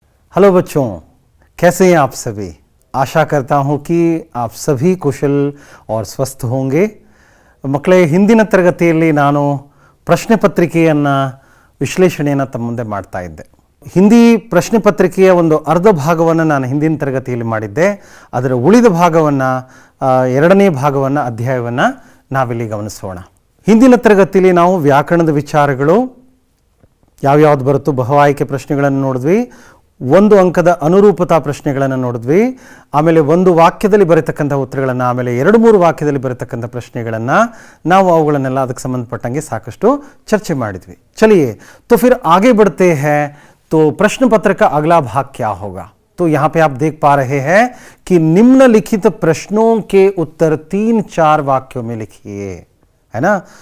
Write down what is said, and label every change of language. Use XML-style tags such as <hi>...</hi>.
<hi>Hello बच्चों, कैसे हैं आप सभी। आशा करता हूं कि आप सभी कुशल और स्वस्थ होंगे।</hi> <kn>ಮಕ್ಕಳೇ, ಹಿಂದಿನ ತರಗತಿಯಲ್ಲಿ ನಾನು ಪ್ರಶ್ನೆ ಪತ್ರಿಕೆಯನ್ನು ವಿಶ್ಲೇಷಣೆಯನ್ನು ತಮ್ಮ ಮುಂದೆ ಮಾಡ್ತಾ ಇದ್ದೆ. ಹಿಂದಿ ಪ್ರಶ್ನೆ ಪತ್ರಿಕೆಯ ಒಂದು ಅರ್ಧ ಭಾಗವನ್ನು ನಾನು ಹಿಂದಿನ ತರಗತಿಯಲ್ಲಿ ಮಾಡಿದ್ದೆ. ಅದರ ಉಳಿದ ಭಾಗವನ್ನು ಎರಡನೇ ಭಾಗವನ್ನು ಅಧ್ಯಾಯವನ್ನು ನಾವಿಲ್ಲಿ ಗಮನಿಸೋಣ. ಹಿಂದಿನ ತರಗತಿಯಲ್ಲಿ ನಾವು ವ್ಯಾಕರಣದ ವಿಚಾರಗಳು ಯಾವ್ಯಾವ್ದು ಬರುತ್ತೋ ಬಹು ಆಯ್ಕೆ ಪ್ರಶ್ನೆಗಳನ್ನು ನೋಡಿದ್ವಿ, ಒಂದು ಅಂಕದ ಅನುರೂಪತಾ ಪ್ರಶ್ನೆಗಳನ್ನು ನೋಡಿದ್ವಿ, ಆಮೇಲೆ ಒಂದು ವಾಕ್ಯದಲ್ಲಿ ಬರತಕ್ಕಂಥ ಉತ್ತರಗಳನ್ನು, ಆಮೇಲೆ 2-3 ವಾಕ್ಯದಲ್ಲಿ ಬರತಕ್ಕಂಥ ಪ್ರಶ್ನೆಗಳನ್ನು ನಾವು ಅವುಗಳನ್ನೆಲ್ಲ ಅದಕ್ಕೆ ಸಂಬಂಧಪಟ್ಟಂಗೆ ಸಾಕಷ್ಟು ಚರ್ಚೆ ಮಾಡಿದ್ವಿ.</kn> <hi>चलिए तो फिर आगे बढ़ते हैं. तो प्रश्न पत्र का अगला भाग क्या होगा? तो यहाँ पे आप देख पा रहे हैं कि निम्नलिखित प्रश्नों के उत्तर 3-4 वाक्यों में लिखिए, है ना.</hi>